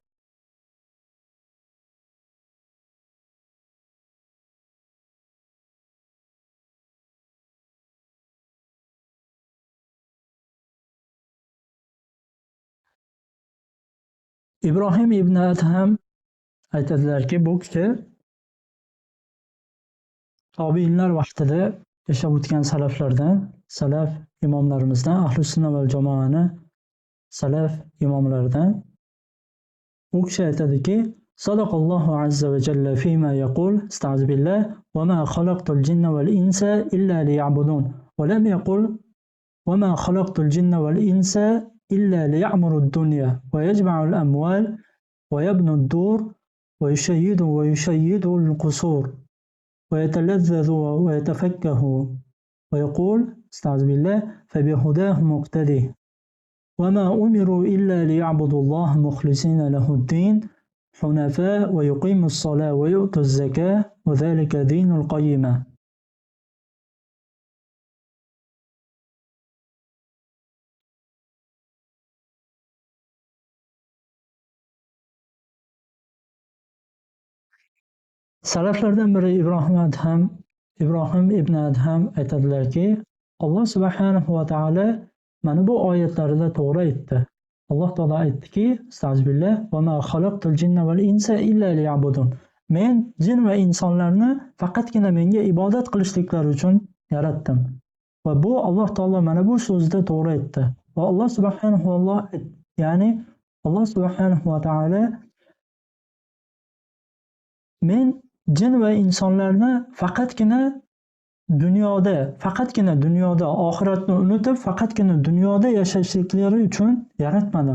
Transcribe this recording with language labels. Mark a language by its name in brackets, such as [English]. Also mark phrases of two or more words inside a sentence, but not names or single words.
[Uzbek] Ibrohim ibn Adham aytadilarki, bu kishi tobiinlar vaqtida yashab o'tgan salaflardan, salaf imomlarimizdan, ahli sunna va jamoani salaf imomlaridan. U kishi aytadiki, [Arabic] صدق الله عز وجل فيما يقول, استعذ بالله، وما خلقت الجن والإنس إلا ليعبدون. ولم يقل وما خلقت الجن والإنس إلا ليعمروا الدنيا ويجمعوا الأموال ويبنوا الدور ويشيدوا القصور. ويتلذذ ويتفكه ويقول استعذ بالله فبهداه مقتده وما أمروا إلا ليعبدوا الله مخلصين له الدين حنفاء ويقيموا الصلاة ويؤتوا الزكاة وذلك دين القيمة. [Uzbek] Salaflardan biri Ibrohim ibn Adham aytadilarki, Alloh [Arabic] سبحانه وتعالى [Uzbek] mana bu oyatlarida to'g'ri aytdi. Alloh taolo aytdiki, astag'firullah, [Arabic] وما خلقت الجن والإنس إلا ليعبدون. [Uzbek] Men jin va insonlarni faqatgina menga ibodat qilishliklari uchun yaratdim. Va bu Alloh taolo mana bu so'zda to'g'ri aytdi. Va Alloh [Arabic] سبحانه وتعالى [Uzbek] men jin va insonlarni faqatgina dunyoda oxiratni unutib, faqatgina dunyoda yashashliklari uchun yaratmadim.